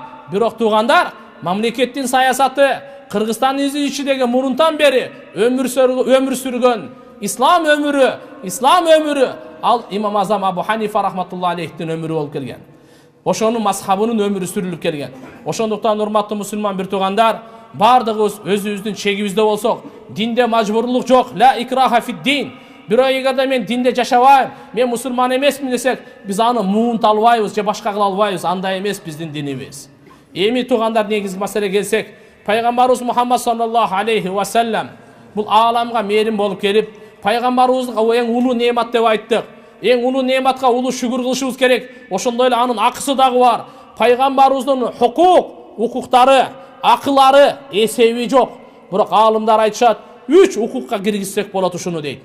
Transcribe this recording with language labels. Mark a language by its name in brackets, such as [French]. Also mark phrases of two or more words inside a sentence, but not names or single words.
[Kyrgyz] Бирок тугандар, мамлекеттин саясаты, Кыргызстан ичидеги мурунтан бери өмүр сүргөн ислам өмүрү ал Имам Азам Абу Ханифа рахматулла алейхтин өмүрү болуп келген. Ошонун мазхабынын өмүрү сүрүлүп келген. Ошондуктан урматтуу мусулман бир тугандар, бардыгыбыз өзүбүздүн чегибизде болсок, динде мажбурлук жок, [Arabic] لا إكراه في الدين. [Kyrgyz] Бирок эгерде мен динде жашабайм, мен мусулман эмесмин десек, биз аны муунт албайбыз же башка кыла албайбыз. Андай эмес биздин динибиз. Эми тугандар, негизги маселеге келсек, пайгамбарыбыз Мухаммад [Arabic] صلى الله عليه وسلم [Kyrgyz] бул ааламга мээрим болуп келип, пайгамбарыбызга эң улуу неемат деп айттык. Эң улуу неематка улуу шүгүр кылышыбыз керек. Ошондой эле анын акысы дагы бар. Пайгамбарыбыздын укуктары, акылары эсеби жок. Бирок аалымдар айтышат, 3 укукка киргизсек болот ушуну дейт.